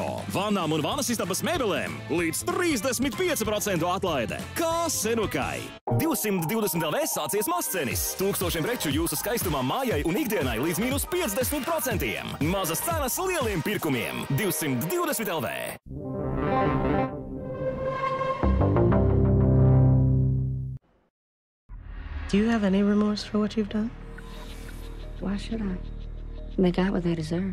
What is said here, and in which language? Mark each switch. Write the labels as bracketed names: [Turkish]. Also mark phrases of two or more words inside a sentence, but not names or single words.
[Latvian] Vannām un vanas istabas mēbelēm līdz 35% atlaide. Kā senukai! 220 LV sācies mazcenis. 1000 preču jūsu skaistumā mājai un ikdienai līdz mīnus 50%. Mazas cenas lieliem pirkumiem. 220 LV. [English] Do you have any remorse for what you've done? Why should I? They got what they deserve.